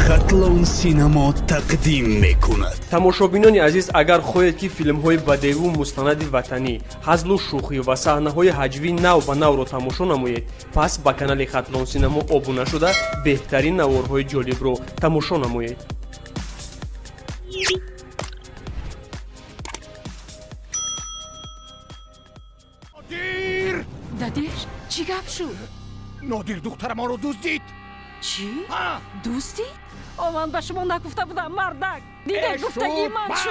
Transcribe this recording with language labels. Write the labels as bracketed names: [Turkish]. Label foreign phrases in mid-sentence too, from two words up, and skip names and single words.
[Tajik] خطلون سینما تقدیم میکند. тамошобинони азиз, агар хоҳед ки филмҳои бадеву мустанади ватанӣ, ҳазлу шӯхӣ ва саҳнаҳои ҳаҷвии нав ба навро тамошо намоед, пас ба канали хатлон синамо обуна шуда беҳтарин наворҳои ҷолибро тамошо намоед. نادر دادش چی گپ شد؟ نادر دختر ما رو دزدید. چی؟ ها دوستی؟ من به شما نگفته بودم مردک دیگه گفتگی من شد